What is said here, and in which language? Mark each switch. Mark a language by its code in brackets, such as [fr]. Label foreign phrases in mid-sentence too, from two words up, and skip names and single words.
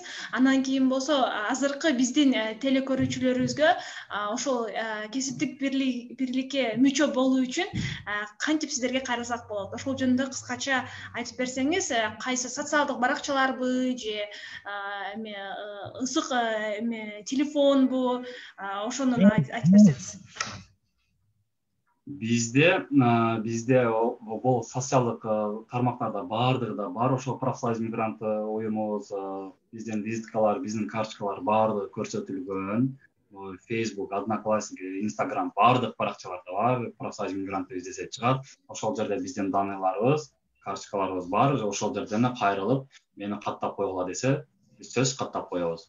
[ky] Анан кийин болсо азыркы биздин телекөрүүчүлөрүбүзгө ошол кесиптик бирликке мүчө болуу үчүн кантип сиздерге кайрылсак болот? Ошол жөнүндө кыскача айтып берсеңиз, кайсы социалдык баракчаларбы же ысык телефонбу? Ошону айтып берсеңиз. Бизде бу социалдык тармактарда баардыгында бар ошо профсоюз мигрант уюмубуз биздин визиткалар, биздин карточкалар баардыгы көрсөтүлгөн. Facebook, Одноклассники, Instagram баардык баракчаларда бар. Профсоюз мигрант издесе чыгат. Ошол жерде биздин данныйларыбыз, карточкаларыбыз бар. Ошол жерден кайрылып, мени каттап койгула десе, биз сөз каттап коебуз.